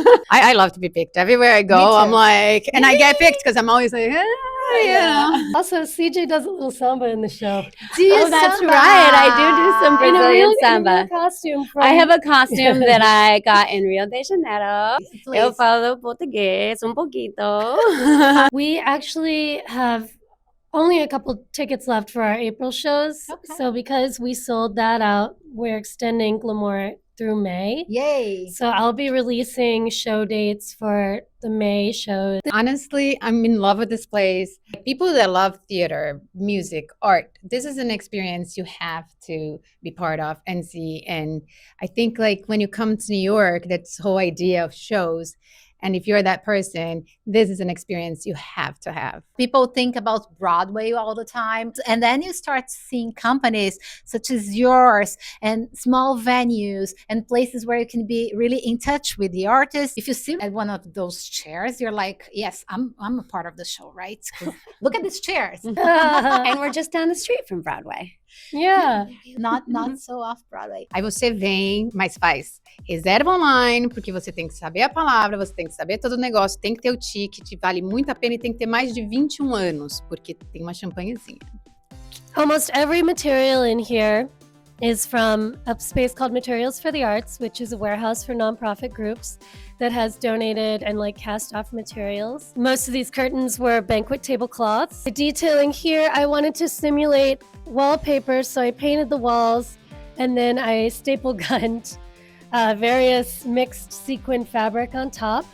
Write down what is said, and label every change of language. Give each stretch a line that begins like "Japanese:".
English: I love to be picked everywhere I go. I'm like, and I get picked because I'm always like, Also, CJ does a little samba in the show. That's right. I do some Brazilian samba. I have a costume that I got in Rio de Janeiro.
Portuguese: Eu falo português pouquito.
English: We actually have only a couple tickets left for our April shows. Okay. So because we sold that out, we're extending Glamour through May. Yay! So I'll be releasing show dates for the May show. Honestly, I'm in love with this place. People that love theater, music, art, this is an experience you have to be part of and see. And I think like when you come to New York, that whole idea of shows, and if you're that person, this is an experience you have to have. People think about Broadway all the time, and then you start seeing companies such as yours and small venues and places where you can be really in touch with the artist. If you sit at one of those chairs, you're like, yes, I'm a part of the show, right? Look at these chairs. And we're just down the street from Broadway. Yeah. Not so off Broadway.
Portuguese: Aí você vem, mas faz reserva online, porque você tem que saber a palavra, você tem que saber todo o negócio, tem que ter o ticket, vale muito a pena e tem que ter mais de 21 anos, porque tem uma champanhezinha.
English: Almost every material in here is from a space called Materials for the Arts, which is a warehouse for nonprofit groups that has donated and like cast off materials. Most of these curtains were banquet tablecloths. The detailing here, I wanted to simulate wallpaper, so I painted the walls and then I staple gunned various mixed sequin fabric on top.